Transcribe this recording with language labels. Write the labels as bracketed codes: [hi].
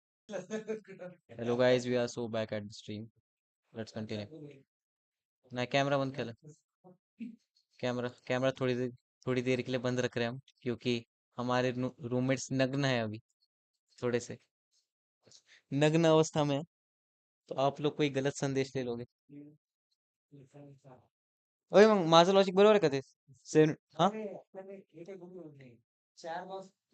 [en] Hello guys, we are so back at the stream. Let's continue. [hi] ना camera बंद कर ले। कैमरा कैमरा थोड़ी देर के लिए बंद रख रहे हैं हम, क्योंकि हमारे रूममेट्स नग्न है अभी, थोड़े से नग्न अवस्था में है, तो आप लोग कोई गलत संदेश ले लोगे। [mr] ओए मग माझं लॉजिक बरोबर आहे का ते? सेवन हा?